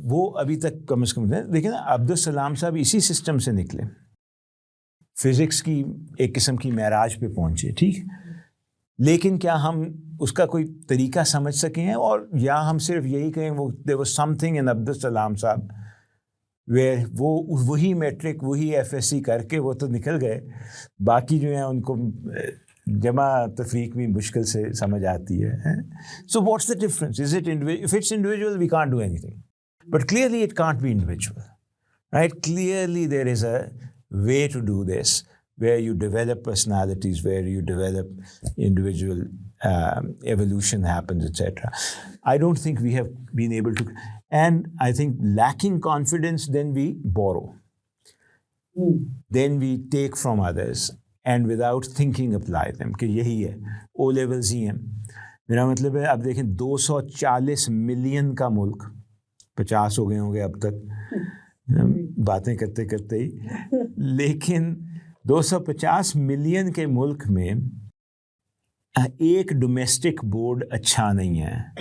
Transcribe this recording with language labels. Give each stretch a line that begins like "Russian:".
Urdu: وہ ابھی تک کم از کم دیکھیں نا, عبدالسلام صاحب اسی سسٹم سے نکلے, فزکس کی ایک قسم کی معراج پہ پہنچے, ٹھیک, لیکن کیا ہم اس کا کوئی طریقہ سمجھ سکیں ہیں؟ اور یا ہم صرف یہی کہیں وہ
English: there was something in
Urdu: Abdul Salam صاحب where وہ وہی میٹرک وہی ایف ایس سی کر کے وہ تو نکل گئے, باقی جو ہیں ان کو جمع تفریق بھی مشکل سے سمجھ آتی ہے.
English: So what's the difference? Is it if it's individual we can't do anything, but clearly it can't be individual, right? Clearly there is a way to do this where you develop personalities, where you develop individual evolution happens, etc. I don't think we have been able to, and I think lacking confidence, then we borrow. Then we take from others and without thinking apply them,
Urdu: کہ یہی ہے O levels ہی ہیں. میرا مطلب ہے اب دیکھیں 240 million کا ملک, 50 ہو گئے ہوں گے اب تک باتیں کرتے کرتے ہی, لیکن 250 ملین کے ملک میں ایک ڈومیسٹک بورڈ اچھا نہیں ہے.